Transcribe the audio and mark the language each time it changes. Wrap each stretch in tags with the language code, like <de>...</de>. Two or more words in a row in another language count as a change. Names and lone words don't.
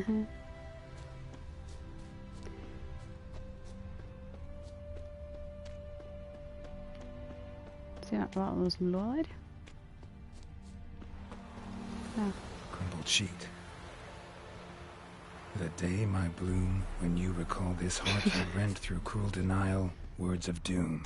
<no>Se, hva var det noe som lå der? Ja.</no> <en>Crumbled sheet. The day my bloom, when you recall this heart you rent through cruel denial, words of doom.</en>